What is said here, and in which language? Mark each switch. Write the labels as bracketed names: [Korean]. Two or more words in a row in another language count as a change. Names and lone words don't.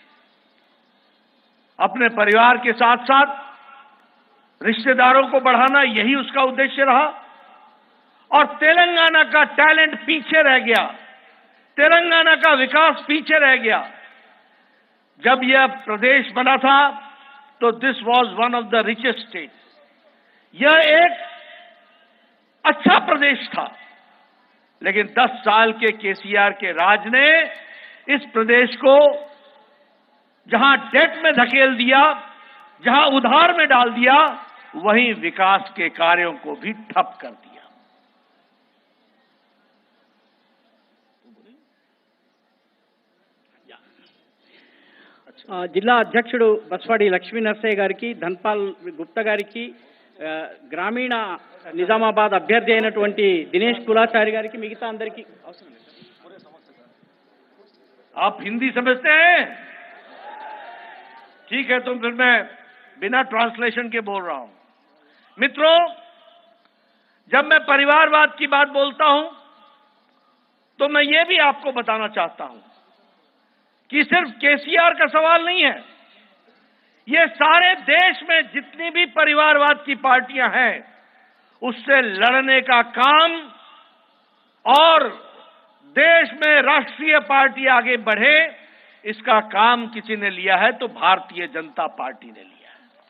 [Hindi] अपने परिवार के साथ साथ रिश्तेदारों को बढ़ाना, यही उसका उद्देश्य रहा। और तेलंगाना का टैलेंट पीछे रह गया, तेलंगाना का विकास पीछे रह गया। जब यह प्रदेश बना था तो [English] this was one of the richest state. [Hindi] यह एक अच्छा प्रदेश था, लेकिन 10 साल के केसीआर के राज ने इस प्रदेश को जहां डेट में धकेल दिया, जहां उधार में डाल दिया, वहीं विकास के कार्यों को भी ठप कर दिया। [Telugu] జిల్లా అధ్యక్షుడు బస్వాడి లక్ష్మీ నరసయ్య గారికి, ధన్పాల్ గుప్తా గారికి, గ్రామీణ నిజామాబాద్ అభ్యర్థి అయినటువంటి దినేష్ కులాచారి గారికి, మిగతా అందరికీ అవసరం లేదు। [Hindi] आप हिंदी समझते हैं? ठीक है, तो फिर मैं बिना ट्रांसलेशन के बोल रहा हूं। मित्रों, जब मैं परिवारवाद की बात बोलता हूं तो मैं ये भी आपको बताना चाहता हूं कि सिर्फ केसीआर का सवाल नहीं है, ये सारे देश में जितनी भी परिवारवाद की पार्टियां हैं उससे लड़ने का काम और देश में राष्ट्रीय पार्टी आगे बढ़े इसका काम किसी ने लिया है तो भारतीय जनता पार्टी ने लिया है।